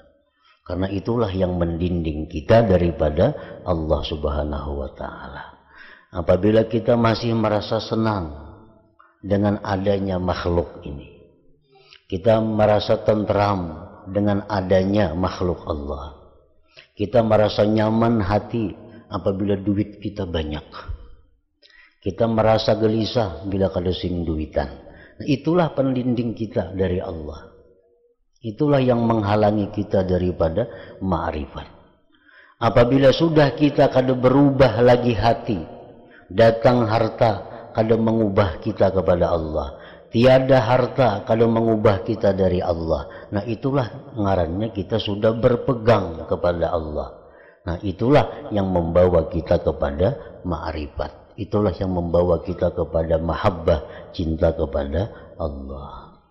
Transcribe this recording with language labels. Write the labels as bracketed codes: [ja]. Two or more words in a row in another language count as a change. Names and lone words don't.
[id] Karena itulah yang mendinding kita daripada Allah [ar] Subhanahu wa Ta'ala. [id] Apabila kita masih merasa senang dengan adanya makhluk ini, kita merasa tentram dengan adanya makhluk Allah, kita merasa nyaman hati apabila duit kita banyak, kita merasa gelisah bila [bjn] kada sing duitan, [id] Itulah pendinding kita dari Allah. Itulah yang menghalangi kita daripada ma'rifat. Apabila sudah kita kada berubah lagi hati, datang harta kada mengubah kita kepada Allah. Tiada harta kada mengubah kita dari Allah. Nah itulah ngarannya kita sudah berpegang kepada Allah. Nah itulah yang membawa kita kepada ma'rifat. Itulah yang membawa kita kepada mahabbah, cinta kepada Allah.